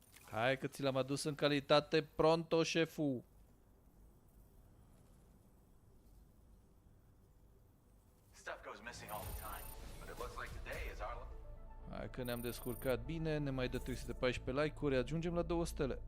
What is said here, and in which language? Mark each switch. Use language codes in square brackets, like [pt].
[ro] Hai că ți l-am adus în calitate pronto, șeful. [en] Stuff goes missing all the time, but it looks like today is our... [ro] Hai că ne-am descurcat bine, ne mai dă 314 like-uri, ajungem la 2 stele.